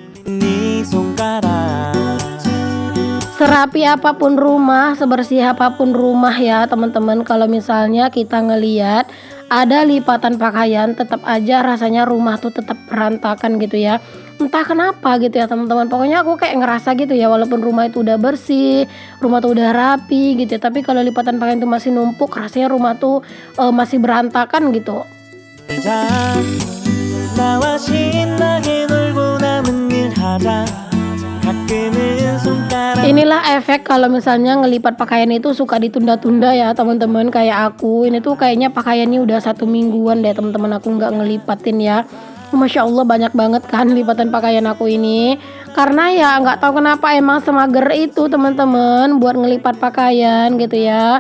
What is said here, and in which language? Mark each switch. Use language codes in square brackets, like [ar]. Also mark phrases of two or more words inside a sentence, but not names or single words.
[id] Serapi apapun rumah, sebersih apapun rumah ya teman-teman, kalau misalnya kita ngeliat ada lipatan pakaian tetap aja rasanya rumah tuh tetap berantakan gitu ya. Entah kenapa gitu ya teman-teman. Pokoknya aku kayak ngerasa gitu ya, walaupun rumah itu udah bersih, rumah tuh udah rapi gitu ya, tapi kalau lipatan pakaian itu masih numpuk, rasanya rumah tuh masih berantakan gitu. [ko] 나와 신나게 놀고 남은 일 하자. 가끔은 손가락. [id] Inilah efek kalau misalnya ngelipat pakaian itu suka ditunda-tunda ya teman-teman, kayak aku ini tuh kayaknya pakaiannya udah 1 mingguan deh teman-teman aku nggak ngelipatin ya. [ar] ما شاء الله [id] banyak banget kan lipatan pakaian aku ini, karena ya nggak tahu kenapa emang semager itu teman-teman buat ngelipat pakaian gitu ya.